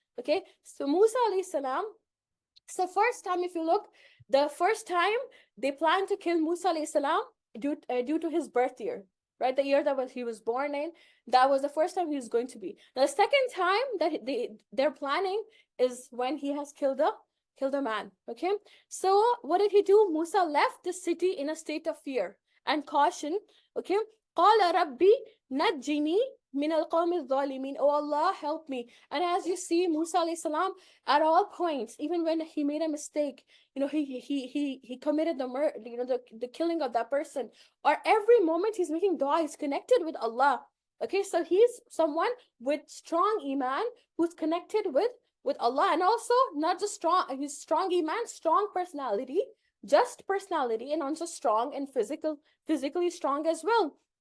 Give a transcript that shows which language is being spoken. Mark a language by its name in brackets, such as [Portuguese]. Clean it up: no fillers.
[English] Okay, so Musa alayhi salam, so first time, if you look, the first time they planned to kill Musa alayhi salam due to his birth year, right? The year that he was born in, that was the first time he was going to be. The second time that they're planning is when he has killed a man. Okay, so what did he do? Musa left the city in a state of fear and caution. [Arabic] Okay, قال ربي نجني من القوم الظالمين. [English] Oh Allah, help me. And as you see, Musa alayhi salam, at all points, even when he made a mistake, he committed the murder, the killing of that person, or every moment he's making dua, he's connected with Allah. Okay, so he's someone with strong iman, who's connected with Allah, and also not just strong, he's strong iman, strong personality, just personality, and also strong and physically strong as well.